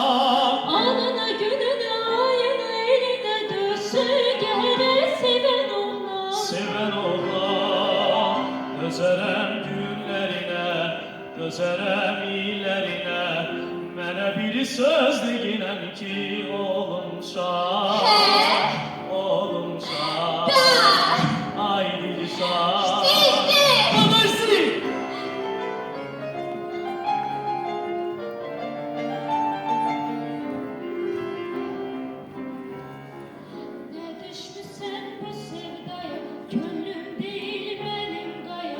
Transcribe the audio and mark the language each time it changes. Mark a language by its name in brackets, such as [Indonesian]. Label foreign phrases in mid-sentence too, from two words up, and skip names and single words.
[Azerbaijani] Anına gününə ayına elinə döşü gərək sevən oğlan. sevən oğlan. Dözərəm günlərinə, dözərəm illərinə, mənə bir söz deyinəm ki, oğlum şah, oğlum şah, ay dil şah. Babası! [Turkish] Ne düşmüşsen bu sevdaya, gönlüm değil benim gaya.